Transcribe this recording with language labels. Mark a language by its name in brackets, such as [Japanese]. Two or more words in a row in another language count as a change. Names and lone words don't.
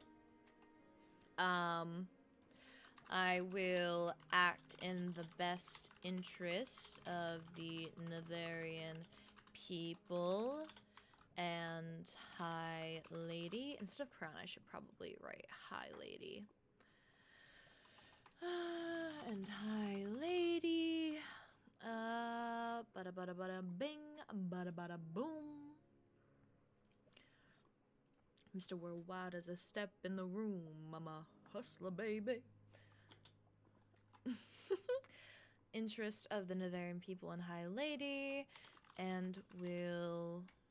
[English] I will act in the best interest of the Netherian people and High Lady. Instead of crown, I should probably write High Lady. And High Lady. Bada bada bada bing, bada bada boom. Mr. Worldwide as a step in the room. I'm a hustler, baby. Interest of the Netherian people and High Lady. And will.